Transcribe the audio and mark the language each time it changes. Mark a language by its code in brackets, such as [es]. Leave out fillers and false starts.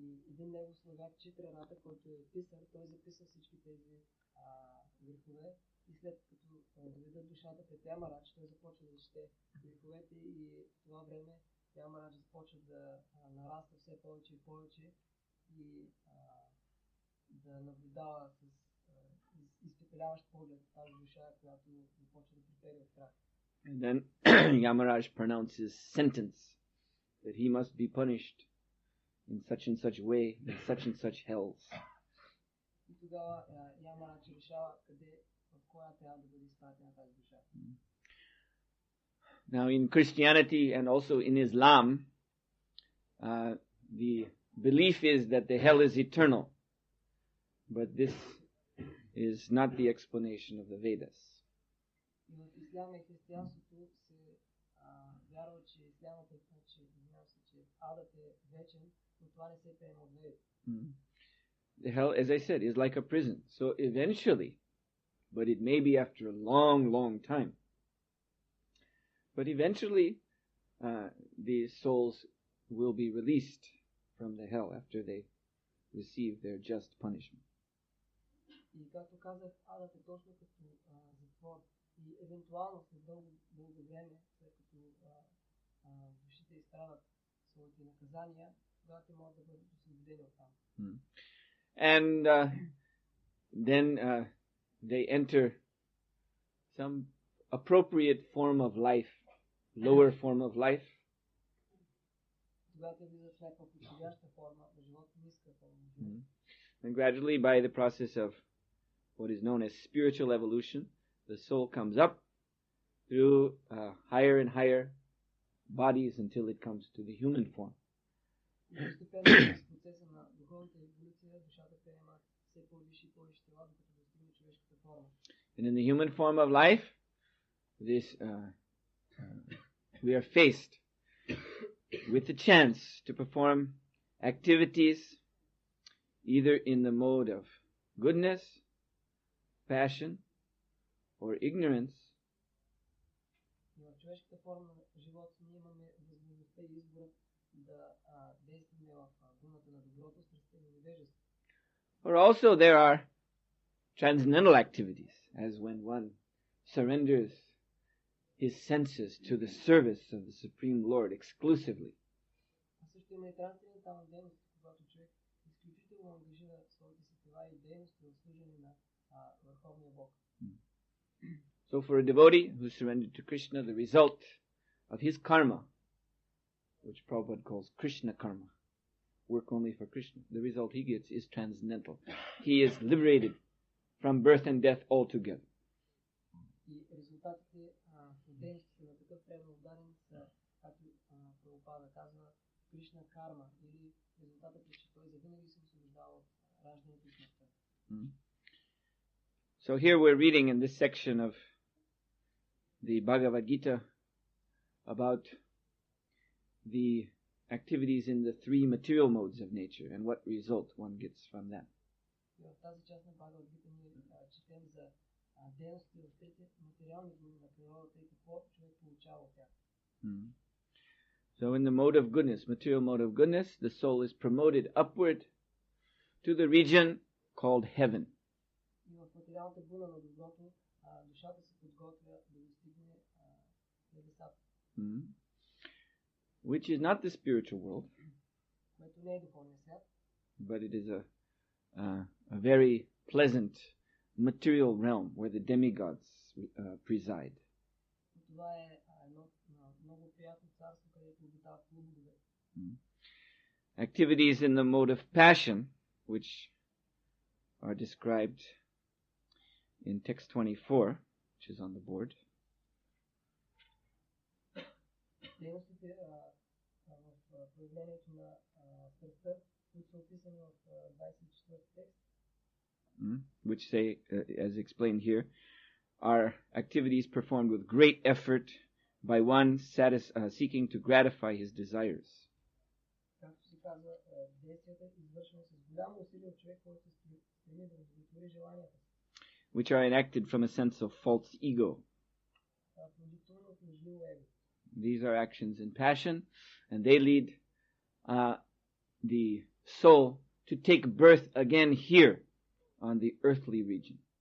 [bg] Един негов слуга, Читрарата, който е писар, той записва всички тези грехове и след като доведат душата пред Ямарадж, той започва да чете греховете и в това време Ямарадж започва да нараства все повече и повече и да наблюдава с изпепеляващ поглед тази душа, която започва да припери от страх. [en] And then Yamaraj pronounces sentence that he must be punished in such and such way, in such and such hells. [bg] И тогава Ямарадж решава къде, в коя трябва да бъде изпратена тази душа. [en] Now in Christianity and also in Islam, the belief is that the hell is eternal. But this is not the explanation of the Vedas. [bg] И в исляма и християнството се вярва, че ислямът е, че адът е вечен, но това не се приема от Ведите. [en] The hell, as I said, is like a prison. So eventually, but it may be after a long time, but eventually the souls will be released from the hell after they receive their just punishment. [bg] И както казах, адът е точно като затвор. И евентуално след дълго време, след като душите изправят своите наказания, тогава те могат да бъдат освободени от там. [en] And then they enter some appropriate form of life, lower form of life. [bg] Тогава те влизат в някаква подходяща форма на живот, ниска форма на живот. [en] And gradually, by the process of what is known as spiritual evolution, the soul comes up through higher and higher bodies until it comes to the human form. [bg] Постепенно с процеса на духовната еволюция душата приема все по-висши и по-висши тела, докато достигне човешката форма. [en] And in the human form of life, we are faced with the chance to perform activities either in the mode of goodness, passion, or ignorance. [bg] В човешката форма на живот ние имаме възможността и избора да действаме в гуната на доброто, страстта и невежество. [en] Or also there are transcendental activities, as when one surrenders his senses to the service of the Supreme Lord exclusively. [bg] А също има и трансцендентална дейност, когато човек изключително ангажира своите си тела и дейности в служене на Върховния Бог. [en] So for a devotee who surrendered to Krishna, the result of his karma, which Prabhupada calls Krishna karma, work only for Krishna, the result he gets is transcendental. He is liberated from birth and death altogether. [bg] И резултатите от дейностите на такъв предан ударен са, както Прабхупада казва, Кришна карма, или резултатът е, че той завинаги се освобождава от раждането и смъртта. [en] So here we're reading in this section of the Bhagavad Gita about the activities in the three material modes of nature and what result one gets from that. [bg] В тази част на Бхагавад Гита ние четем за дейности в трите материални гуни на природата и какво човек получава от тях. [en] So in the mode of goodness, material mode of goodness, the soul is promoted upward to the region called heaven. [bg] И в материалната гуна на доброто душата се подготвя да достигне небесата. [en] Which is not the spiritual world, [bg] Което не е духовния свят, [en] but it is a very pleasant material realm where the demigods preside. [bg] това е едно много приятно царство, където обитават полубогове. [en] Activities in the mode of passion, which are described in text 24, which is on the board. [bg] Дейностите в проявлението на страстта, които са описани в 24 текст, [en] which say, as explained here, are activities performed with great effort by one seeking to gratify his desires. [bg] Както се казва, действията извършвани с голямо усилие от човек, който се стреми да удовлетвори желанията си. [en] Which are enacted from a sense of false ego. [bg] Продиктувани от лъжливо его. [en] These are actions in passion, and they lead the soul to take birth again here on the earthly region.